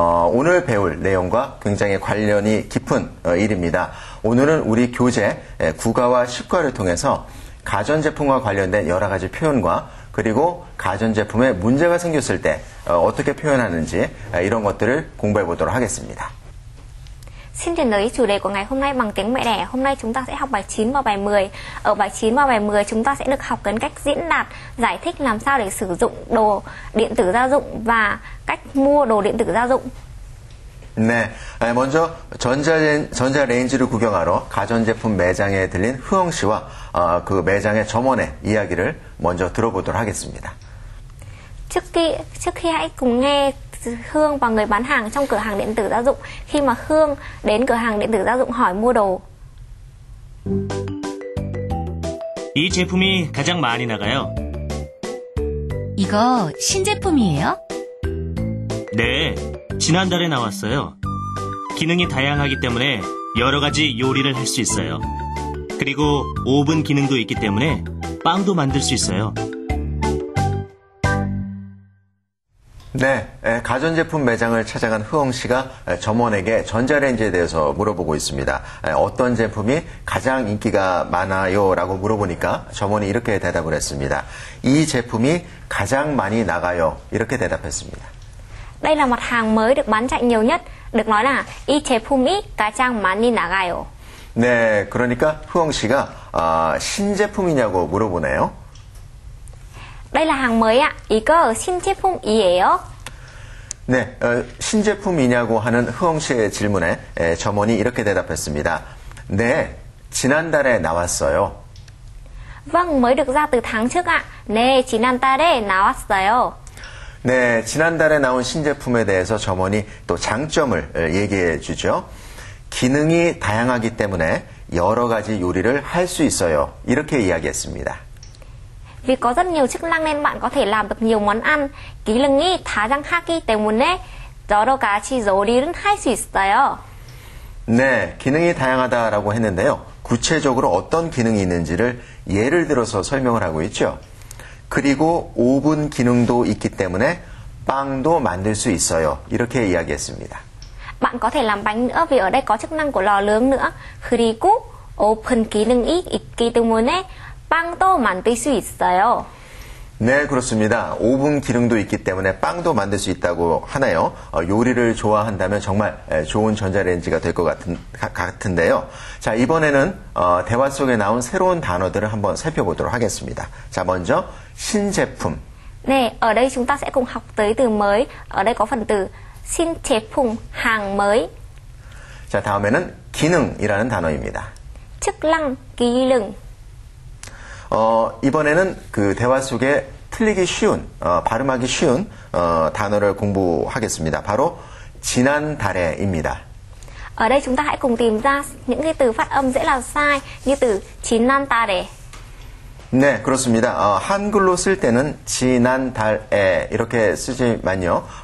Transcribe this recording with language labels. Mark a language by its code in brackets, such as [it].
[ko] 오늘 배울 내용과 굉장히 관련이 깊은 일입니다. 오늘은 우리 교재 국어와 식과를 통해서 가전제품과 관련된 여러 가지 표현과 그리고 가전제품에 문제가 생겼을 때 어떻게 표현하는지 이런 것들을 공부해 보도록 하겠습니다. [vi] Xin chuyển tới chủ đề của ngày hôm nay bằng tiếng mẹ đẻ. Hôm nay chúng ta sẽ học bài 9 và bài 10. Ở bài 9 và bài 10 chúng ta sẽ được học đến cách diễn đạt, giải thích làm sao để sử dụng đồ điện tử gia dụng và cách mua đồ điện tử gia dụng. [ko] 네, 먼저 전자레인지를 구경하러 가전제품 매장에 들린 흐엉 씨와 그 매장의 점원의 이야기를 먼저 들어보도록 하겠습니다. [vi] Trước khi hãy cùng nghe Hương và người bán hàng trong cửa hàng điện tử gia dụng khi mà Hương đến cửa hàng điện tử gia dụng hỏi mua đồ. [ko] 이 제품이 가장 많이 나가요. 이거 신제품이에요? 네, 지난달에 나왔어요. 기능이 다양하기 때문에 여러 가지 요리를 할 수 있어요. 그리고 오븐 기능도 있기 때문에 빵도 만들 수 있어요. 네, 가전제품 매장을 찾아간 흐엉 씨가 점원에게 전자레인지에 대해서 물어보고 있습니다. 어떤 제품이 가장 인기가 많아요? 라고 물어보니까 점원이 이렇게 대답을 했습니다. 이 제품이 가장 많이 나가요. 이렇게 대답했습니다. [vi] Đây là mặt hàng mới được bán chạy nhiều nhất. Được nói là [ko] 이 제품이 가장 많이 나가요. 네, 그러니까 흐엉 씨가 신제품이냐고 물어보네요. [vi] Đây là hàng mới ạ. [ko] 이거 신제품이에요? 네, 신제품이냐고 하는 흐엉 씨의 질문에 점원이 이렇게 대답했습니다. 네, 지난달에 나왔어요. [vi] Vâng, mới được ra từ tháng trước ạ. [ko] 네, 지난달에 나왔어요. 네, 지난달에 나온 신제품에 대해서 점원이 또 장점을 얘기해 주죠. 기능이 다양하기 때문에 여러 가지 요리를 할 수 있어요. 이렇게 이야기했습니다. Vì có rất nhiều chức năng nên bạn có thể làm được nhiều món ăn. 기능이 다양하기 때문에 여러 가지 요리를 할 수 있어요. 네, 기능이 다양하다라고 했는데요. 구체적으로 어떤 기능이 있는지를 예를 들어서 설명을 하고 있죠. 그리고 오븐 기능도 있기 때문에 빵도 만들 수 있어요. 이렇게 이야기했습니다. Bạn có thể làm bánh nữa vì ở đây có chức năng của lò nướng nữa. 그리고 오븐 기능이 있기 때문에 빵도 만들 수 있어요. 네, 그렇습니다. 오븐 기능도 있기 때문에 빵도 만들 수 있다고 하나요? 요리를 좋아한다면 정말 좋은 전자레인지가 될 것 같은데요. 자, 이번에는 대화 속에 나온 새로운 단어들을 한번 살펴보도록 하겠습니다. 자, 먼저 신제품. [vi] 네, ở đây chúng ta sẽ cùng học tới từ mới. Ở đây có phần từ 신제품, hàng mới. [ko] 자, 다음에는 기능이라는 단어입니다. [vi] chức năng, 기능. [ko] 이번에는 그 대화 속에 틀리기 쉬운, 발음하기 쉬운 단어를 공부하겠습니다. 바로 지난달에입니다. [vi] Ở đây chúng ta hãy cùng tìm ra những cái từ phát âm dễ là sai như từ 지난달에. [ko] 네, 그렇습니다. 한글로 쓸 때는 지난달에 이렇게 쓰지만요.